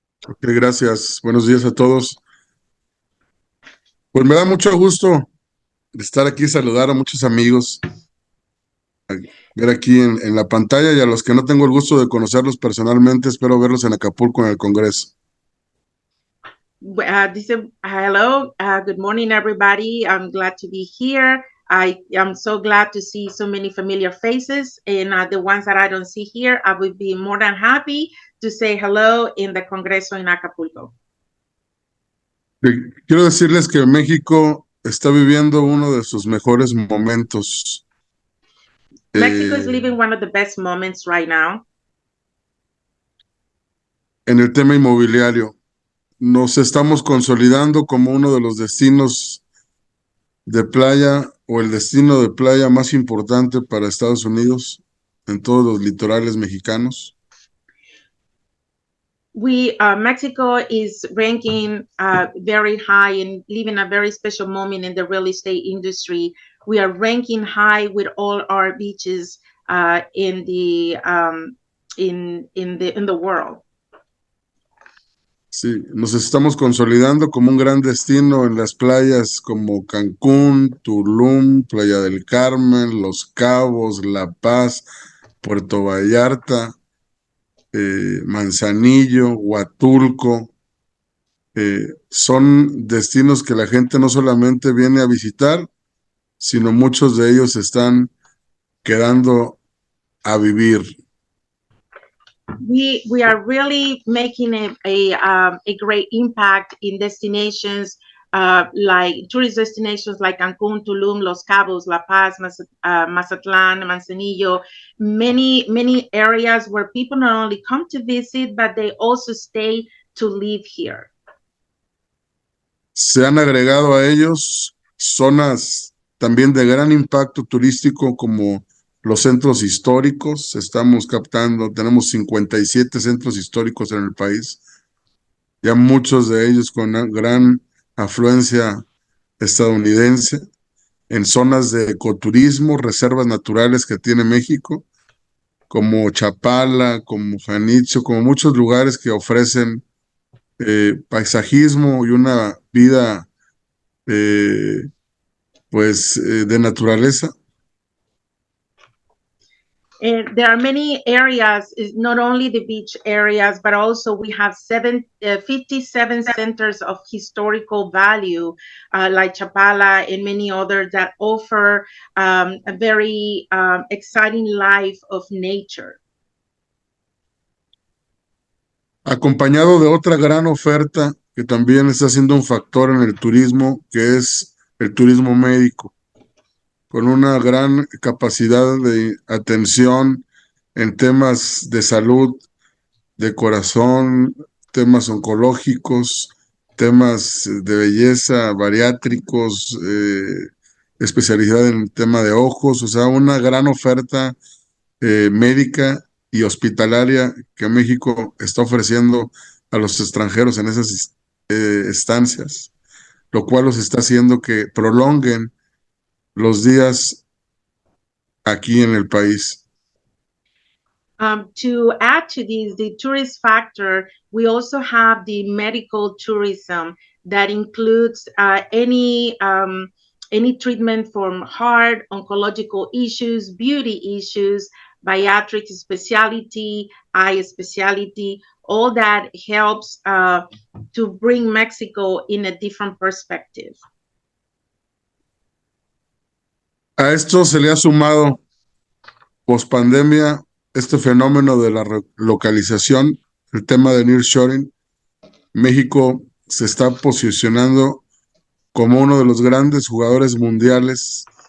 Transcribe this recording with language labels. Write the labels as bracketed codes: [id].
[es] Ok, gracias. Buenos días a todos. Pues me da mucho gusto estar aquí, saludar a muchos amigos, ver aquí en la pantalla, y a los que no tengo el gusto de conocerlos personalmente, espero verlos en Acapulco en el Congreso. [en] Hello, good morning, everybody. I'm glad to be here. I am so glad to see so many familiar faces, and the ones that I don't see here, I would be more than happy to say hello in the Congreso in Acapulco. [es] Quiero decirles que México está viviendo uno de sus mejores momentos. [en] Mexico is living one of the best moments right now. [es] En el tema inmobiliario. Nos estamos consolidando como uno de los destinos de playa o el destino de playa más importante para Estados Unidos en todos los litorales mexicanos. [en] Mexico is ranking very high and living a very special moment in the real estate industry. We are ranking high with all our beaches in the world. [es] Sí, nos estamos consolidando como un gran destino en las playas como Cancún, Tulum, Playa del Carmen, Los Cabos, La Paz, Puerto Vallarta, Manzanillo, Huatulco. Son destinos que la gente no solamente viene a visitar, sino muchos de ellos están quedando a vivir. [en] We are really making a great impact in destinations like tourist destinations like Cancún, Tulum, Los Cabos, La Paz, Mazatlán, Manzanillo, many areas where people not only come to visit, but they also stay to live here. [es] Se han agregado a ellos zonas también de gran impacto turístico como los centros históricos. Estamos captando, tenemos 57 centros históricos en el país, ya muchos de ellos con una gran afluencia estadounidense, en zonas de ecoturismo, reservas naturales que tiene México, como Chapala, como Janitzio, como muchos lugares que ofrecen paisajismo y una vida de naturaleza. [en] And there are many areas, not only the beach areas, but also we have 57 centers of historical value, like Chapala and many others that offer a very exciting life of nature. [es] Acompañado de otra gran oferta que también está siendo un factor en el turismo, que es el turismo médico, con una gran capacidad de atención en temas de salud, de corazón, temas oncológicos, temas de belleza, bariátricos, especialidad en el tema de ojos, o sea, una gran oferta médica y hospitalaria que México está ofreciendo a los extranjeros en esas estancias, lo cual los está haciendo que prolonguen los días aquí en el país. [en] To add to this, the tourist factor, we also have the medical tourism that includes any treatment from heart, oncological issues, beauty issues, bariatric specialty, eye specialty, all that helps to bring Mexico in a different perspective. [es] A esto se le ha sumado pospandemia este fenómeno de la localización, el tema de nearshoring. México se está posicionando como uno de los grandes jugadores mundiales